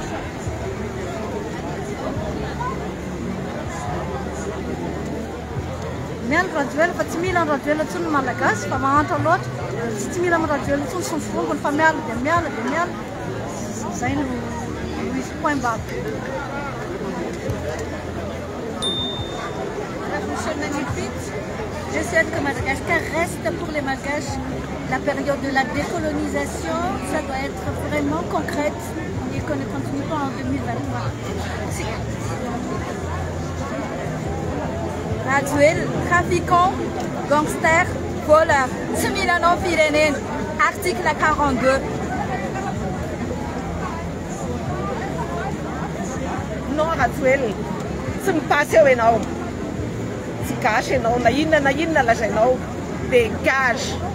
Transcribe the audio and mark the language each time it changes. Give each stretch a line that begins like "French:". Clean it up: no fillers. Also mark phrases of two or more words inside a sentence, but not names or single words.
Malagasy: Miala Rajoelina fa tsy mila ny Rajoelina intsony ny malagasy fa mahantra loatra. Tsy mila ny Rajoelina intsony sy ny fongony fa miala dia miala dia miala. Zay no misy
French: point bas. Monsieur Magnifique, je souhaite que Madagascar reste pour les Malgaches. La période de la décolonisation, ça doit être vraiment concrète et qu'on ne continue pas en 2023. Merci. Rajoelina, trafiquant, gangster, voleur.
Malagasy: Tsy mila anao firenena. Article 42. Non Rajoelina, tsy mipasy eo ianao. Tsy gasy ianao, na inona lazainao.
French: Dégage.